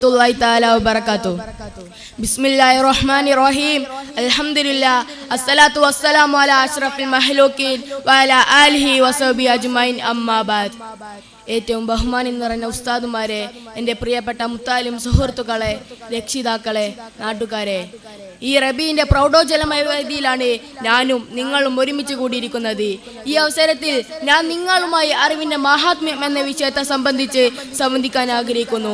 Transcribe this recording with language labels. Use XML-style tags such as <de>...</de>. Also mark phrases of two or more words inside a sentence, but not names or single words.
<ar>بسم الله الرحمن الرحيم. الحمد لله. الصلاة والسلام على أشرف المخلوقين وعلى آله وصحبه أجمعين أما بعد.</ar> <ml>ഏറ്റവും ബഹുമാനം നിറഞ്ഞ ഉസ്താദുമാരെ, എൻ്റെ പ്രിയപ്പെട്ട മുത്താലിം സുഹൃത്തുക്കളെ, രക്ഷിതാക്കളെ, നാട്ടുകാരെ, ഈ റബീന്റെ പ്രൗഢോജ്വലമായ വേദിയിലാണ് ഞാനും നിങ്ങളും ഒരുമിച്ച് കൂടിയിരിക്കുന്നത്. ഈ അവസരത്തിൽ ഞാൻ നിങ്ങളുമായി അറിവിന്റെ മഹാത്മ്യം എന്ന വിഷയത്തെ സംബന്ധിച്ച് സംവദിക്കാൻ ആഗ്രഹിക്കുന്നു.</ml>